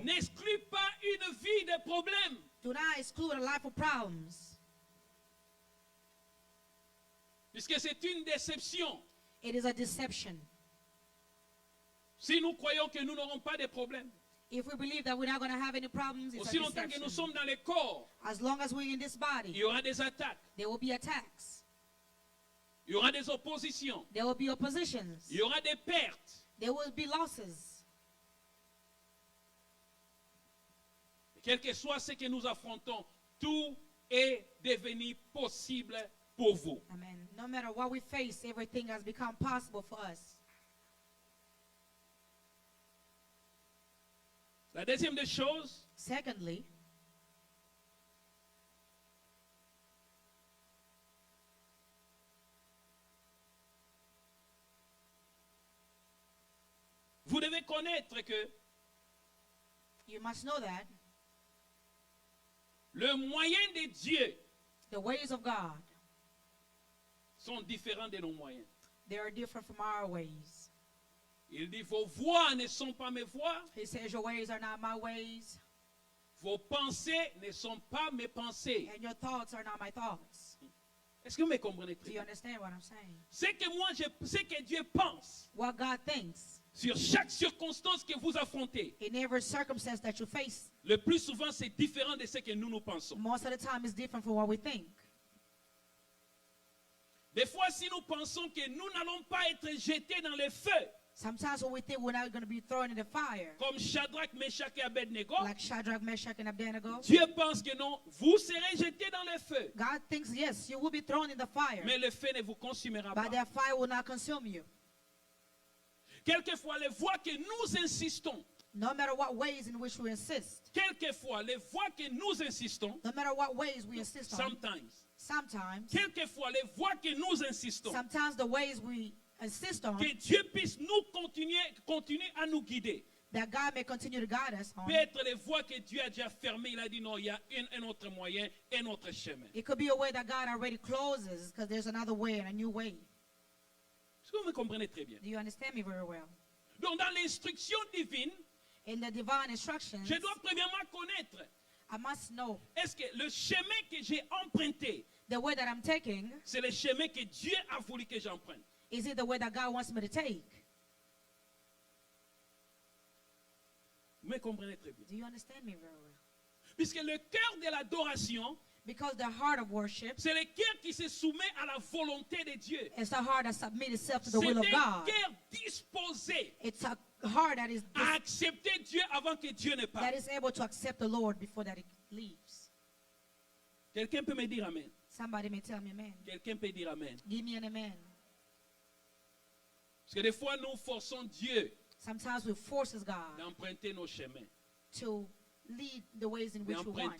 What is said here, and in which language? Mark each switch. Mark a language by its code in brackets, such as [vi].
[fr] N'exclus pas une vie de problèmes. [en] Do not exclude a life of problems. [fr] Puisque c'est une déception. [en] It is a deception. [fr] Si nous croyons que nous n'aurons pas de problèmes, [en] If we believe that we're not going to have any problems, it's [fr] aussi [en] a [fr] longtemps que nous [en] deception. [fr] sommes dans les corps, [en] As long as we're in this [fr] il [en] body, [fr] y aura des attaques, [en] there will be attacks. [fr] il y aura des oppositions, [en] There will be oppositions. [fr] il y aura des pertes. [en] There will be losses. [fr] Quel que soit ce que nous affrontons, tout est devenu possible pour vous. [en] Amen. No matter what we face, everything has become possible for us. [fr] La deuxième des choses, [en] Secondly, [fr] vous devez connaître que [en] you must know that [fr] le moyen de Dieu [en] the ways of God, [fr] sont différents de nos moyens. [en] they are different from our ways. [fr] Il dit, vos voix ne sont pas mes voix, [en] He says, your ways are not my ways, [fr] vos pensées ne sont pas mes pensées. [en] and your thoughts are not my thoughts. [fr] Est-ce que vous me comprenez [en] Do [fr] très bien? [en] understand what I'm saying? [fr] C'est que moi, c'est que Dieu pense [en] What God thinks [fr] sur chaque circonstance que vous affrontez. [en] in every circumstance that you face, [fr] Le plus souvent, c'est différent de ce que nous pensons. [en] most of the time is different from what we think. [fr] Des fois, si nous pensons que nous n'allons pas être jetés dans le feu, [en] Sometimes when we think we're not going to be thrown in the fire, [fr] comme Shadrach, Meshach et Abednego, [en] like Shadrach, Meshach, and Abednego, [fr] Dieu pense que non, vous serez jetés dans le feu. [en] God thinks, yes, you will be thrown in the fire, [fr] Mais le feu ne vous consumera pas. [en] but that fire will not consume you. [fr] Quelquefois, les voix que nous insistons, [en] No matter what ways in which we insist, [fr] quelquefois, les voix que nous insistons, [en] no matter what ways we insist on, sometimes, sometimes [fr] quelquefois, les voix que nous insistons, [en] the ways we insist on, [fr] que Dieu puisse nous continuer à nous guider. [en] that God may continue to guide us on, [fr] Peut-être les voies que Dieu a déjà fermées, il a dit non, il y a un autre moyen, un autre chemin. [en] it could be a way that God already closes because there's another way and a new way. [fr] Est-ce que vous me comprenez très bien? [en] Do you understand me very well? [fr] Donc dans l'instruction divine, [en] In the divine instructions, [fr] je dois premièrement connaître, [en] I must know [fr] est-ce que le chemin que j'ai emprunté, [en] the way that I'm taking, [fr] c'est le chemin que Dieu a voulu que j'emprunte? [en] is it the way that God wants me to take? [fr] Vous me comprenez très bien. [en] Do you understand me very well? [fr] Puisque le cœur de l'adoration, [en] Because the heart of worship [fr] c'est le cœur qui se soumet à la volonté de Dieu. [en] is the heart that submits itself to [fr] C'est [en] the will [fr] un [en] of God. [fr] cœur disposé [en] It's a heart that is [fr] à accepter Dieu avant que Dieu ne [en] that [fr] parte. [en] is able to accept the Lord before that it leaves. [fr] Quelqu'un peut me dire amen. [en] Somebody may tell me amen. [fr] Quelqu'un peut dire amen. [en] Give me an amen. [fr] Parce que des fois, nous forçons Dieu [en] Sometimes we forces God [fr] d'emprunter nos chemins, [en] to lead the ways in which we want,